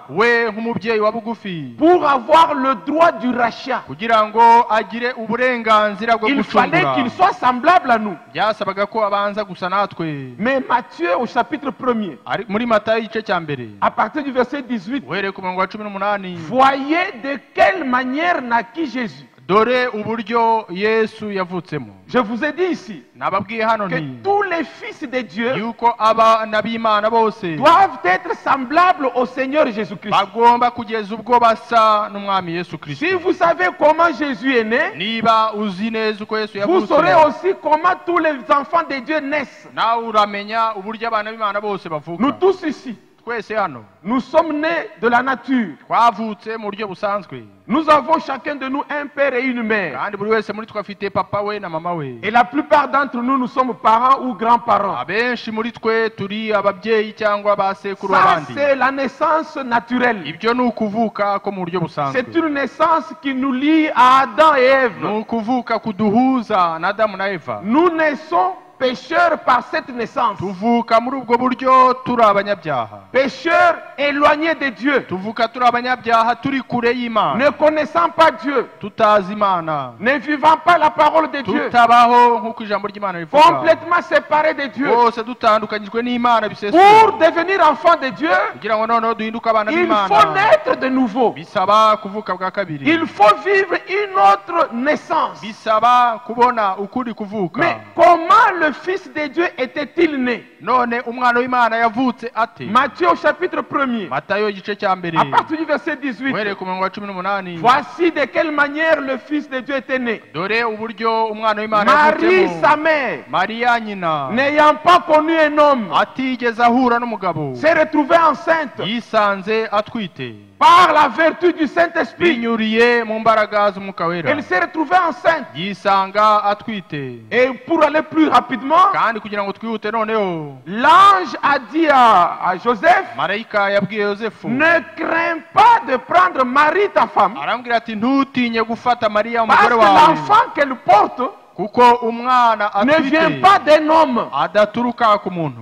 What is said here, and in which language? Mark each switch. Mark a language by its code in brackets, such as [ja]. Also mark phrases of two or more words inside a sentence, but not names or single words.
[rw] we nk'umubyeyi wa bugufi, [fr] pour avoir le droit du rachat. [rw] kugira ngo agire uburenganzira bwo [fr] Il fallait [rw] gucungura. [fr] qu'il soit semblable à nous. [rw] byasabaga ko abanza gusa natwe. [fr] Mais Matthieu, au chapitre 1er, [rw] Muri Matayo igice cya mbere [fr] à partir du verset 18, [rw] uhereye ku murongo wa 18, [fr] voyez de quelle manière naquit Jésus. [rw] dore uburyo Yesu yavutsemo. [fr] Je vous ai dit ici [rw] Nababwiye hano [fr] que [rw] nti [fr] tous les fils de Dieu [rw] yuko abana b'Imana bose [fr] doivent être semblables au Seigneur Jésus-Christ. [rw] bagomba kugeza ubwo basa n'umwami Yesu [fr] Si [rw] Kristo. [fr] vous savez comment Jésus est né, [rw] Niba uzi neza uko Yesu [fr] vous saurez [rw] yavutse, [fr] aussi comment tous les enfants de Dieu naissent. [rw] nawe uramenya uburyo abana b'Imana bose bavuka. [fr] Nous tous ici, [rw] Twese hano [fr] nous sommes nés de la nature. [rw] twavutse mu buryo busanzwe, [fr] Nous avons chacun de nous un père et une mère. [rw] kandi buri wese muri twe afite papa we na mama we. [fr] Et la plupart d'entre nous, nous sommes parents ou grands-parents. [rw] Abenshi muri twe turi ababyeyi cyangwa abasekuru [fr] Ça, [rw] b'abandi. [fr] c'est la naissance naturelle. [rw] Ibyo ni ukuvuka ko mu buryo busanzwe. [fr] C'est une naissance qui nous lie à Adam et Ève. [rw] Ni ukuvuka kuduhuza na Adamu na Eva. [fr] Nous naissons pécheurs par cette naissance. [rw] Tuvuka muri ubwo buryo turi abanyabyaha. [fr] Pécheurs éloignés de Dieu. [rw] Tuvuka turi abanyabyaha turi kure y'Imana. [fr] Ne connaissant pas Dieu. [rw] Tutazi Imana. [fr] Ne vivant pas la parole de Dieu. [rw] Tutabaho nk'uko ijambo ry'Imana rivuga. [fr] Complètement séparés de Dieu. [rw] Bose dutandukanyijwe n'Imana bisesuye. [fr] Pour devenir enfant de Dieu, [rw] kugira ngo noneho duhinduke abana [fr] il [rw] b'Imana, [fr] faut naître de nouveau. [rw] bisaba kuvuka bwa kabiri. [fr] Il faut vivre une autre naissance. [rw] Bisaba kubona ukuri kuvuka. [fr] Mais comment le Fils de Dieu était-il né? [rw] None umwana w'Imana yavutse ate? [fr] Matthieu au chapitre 1er, [rw] Matayo igice cya mbere [fr] à partir du verset 18. [rw] uhereye ku murongo wa 18. [fr] Voici de quelle manière le Fils de Dieu était né. [rw] Dore uburyo umwana w'Imana [fr] Marie, [rw] yavutsemo. [fr] sa mère, [rw] Mariya nyina [fr] n'ayant pas connu un homme, [rw] atigeze ahura n'umugabo, [fr] s'est retrouvée enceinte [rw] yisanze atwite [fr] par la vertu du Saint-Esprit. [rw] binyuriye mu mbaraga z'umwuka wera. [fr] Elle s'est retrouvée enceinte. [rw] Yisanga atwite. [fr] Et pour aller plus rapidement, [rw] kandi kugira ngo twihute noneho, [fr] l'ange a dit à Joseph, [rw] marayika yabwiye Yosefu, [fr] ne crains pas de prendre Marie ta femme, [rw] arambwira ati ntutinye gufata Mariya [fr] parce [rw] umugore [fr] que [rw] wawe, [fr] l'enfant qu'elle porte [rw] kuko umwana [fr] ne vient [rw] atwite [fr] pas d'un homme, [rw] adaturuka ku muntu,